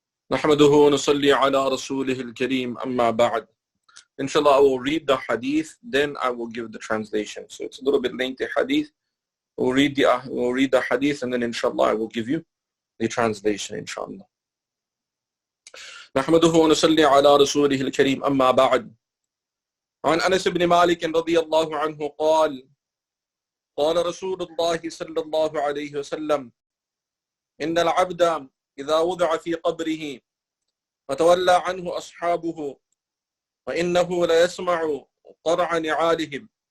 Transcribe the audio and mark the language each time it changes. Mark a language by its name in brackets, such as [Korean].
[Arabic] نحمده ونصلي على رسوله الكريم أما بعد. [English] Inshallah, I will read the hadith, then I will give the translation. So it's a little bit lengthy hadith. We'll read the hadith, and then inshallah I will give you the translation, inshallah. [Arabic] نحمده ونصلي على رسوله الكريم أما بعد. عن أنس بن مالك رضي الله عنه قال قال رسول الله صلى الله عليه وسلم إن العبد إذا وضع في قبره فتولى عنه أصحابه فإنه لا يسمع قرع نعالهم